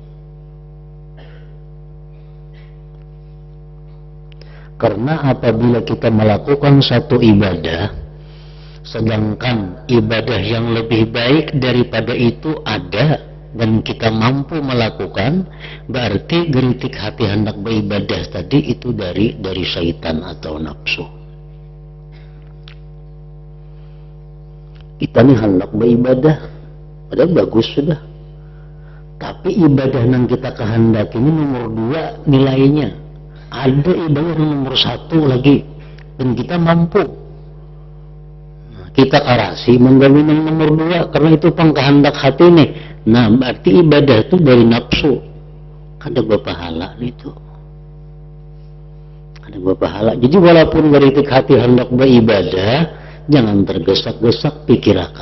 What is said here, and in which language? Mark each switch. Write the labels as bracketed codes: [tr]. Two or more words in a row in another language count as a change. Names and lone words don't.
[id] Karena apabila kita melakukan satu ibadah, sedangkan ibadah yang lebih baik daripada itu ada dan kita mampu melakukan, berarti geritik hati hendak beribadah tadi itu dari syaitan atau nafsu. kita nih hendak beribadah, padahal bagus sudah. Tapi ibadah yang kita kehendaki ini nomor 2 nilainya. Ada ibadah yang nomor 1 lagi, dan kita mampu. [bjn] Nah, kita karasi menggawi yang nomor 2 karena itu pangkehendak hati nih. [id] Nah, berarti ibadah itu dari nafsu. Ada berpahala itu. Ada berpahala. Jadi walaupun geritik hati hendak beribadah, jangan tergesak-gesak pikirakan.